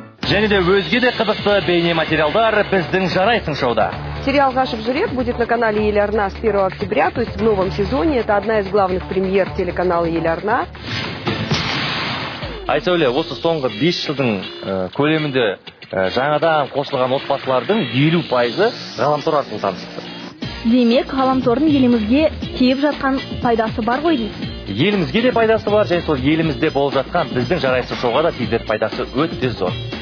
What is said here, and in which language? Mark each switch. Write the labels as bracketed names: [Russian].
[Kazakh] Және де өзге де қызықты бейнематериалдар біздің жарайсың шоуда. [Russian] Сериал «Гашев Журек» будет на канале Еларна с 1 октября, то есть в новом сезоне. Это одна из главных премьер телеканала Еларна. [Kazakh] Айсәуле, осы соңғы 5 жылдың көлемінде жаңадан қосылған отбасылардың 50% ғаламтор арқылы танысты. Демек, ғаламтордың елімізге тиіп жатқан пайдасы бар ғой дейсіз? Елімізге де пайдасы бар, және сол елімізде болып жатқан біздің жарайсың шоуға да тигізер пайдасы өте зор.